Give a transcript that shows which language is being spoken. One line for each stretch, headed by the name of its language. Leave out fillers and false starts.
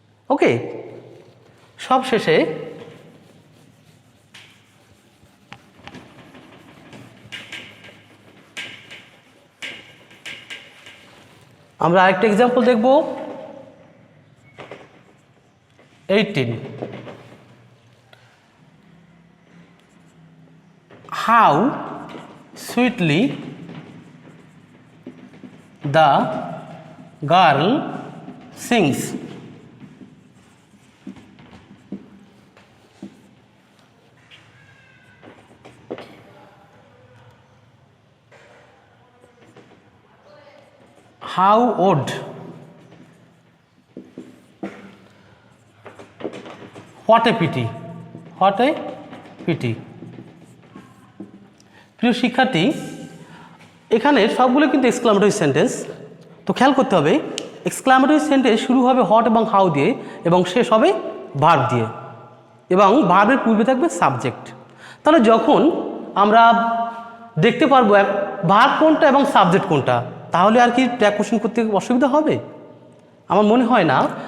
Bangla: ওকে, সব শেষে আমরা আরেকটা এক্সাম্পল দেখব।
English: 18, how sweetly the girl sings, how old, what a pity, what a pity।
Bangla: প্রিয় শিক্ষার্থী, এখানে সবগুলো কিন্তু এক্সক্লামেটরি সেন্টেন্স। তো খেয়াল করতে হবে এক্সক্লামেটরি সেন্টেন্স শুরু হবে হট এবং হাউ দিয়ে এবং শেষ হবে ভার্ব দিয়ে, এবং ভার্বের পূর্বে থাকবে সাবজেক্ট। তাহলে যখন আমরা দেখতে পারবো ভার্ব কোনটা এবং সাবজেক্ট কোনটা, তাহলে আর কি ট্যাগ কোশ্চেন করতে অসুবিধা হবে? আমার মনে হয় না।